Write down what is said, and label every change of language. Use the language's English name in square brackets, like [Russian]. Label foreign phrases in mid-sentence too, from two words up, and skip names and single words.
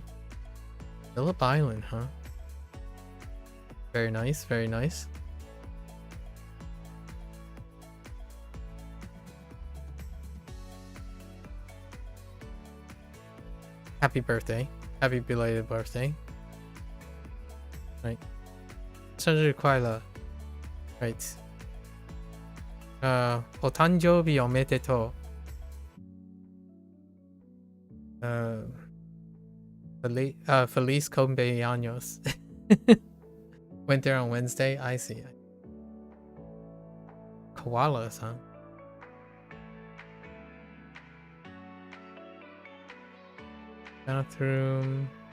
[English] Phillip Island, huh? Very nice, very nice. Happy birthday. Happy belated birthday. Right. [Chinese] 生日快乐. [English] Right. [Japanese] お誕生日おめでとう. [Spanish] Feliz cumpleaños. [English] Went there on Wednesday. I see. koalas, huh? Bathroom.